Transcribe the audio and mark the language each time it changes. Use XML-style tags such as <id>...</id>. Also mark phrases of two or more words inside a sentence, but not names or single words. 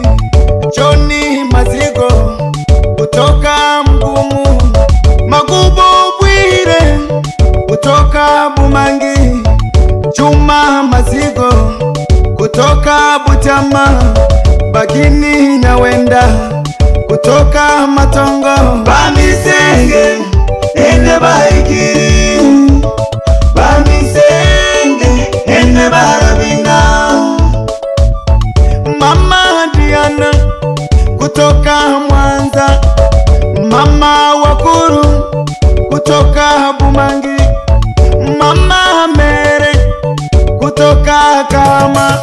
<sw>Johnny Mazigo kutoka Mgumu. Magubo Bwire kutoka Bumangi. Juma Mazigo kutoka Butama. Bagini Nyawenda kutoka Matongo. Bamisenge ene baikiri. Bamisenge ene barabina. Mama Diana kutoka Mwanza. Mama Wakuru kutoka Bumangi. Mama Mere kutoka Kama.</sw>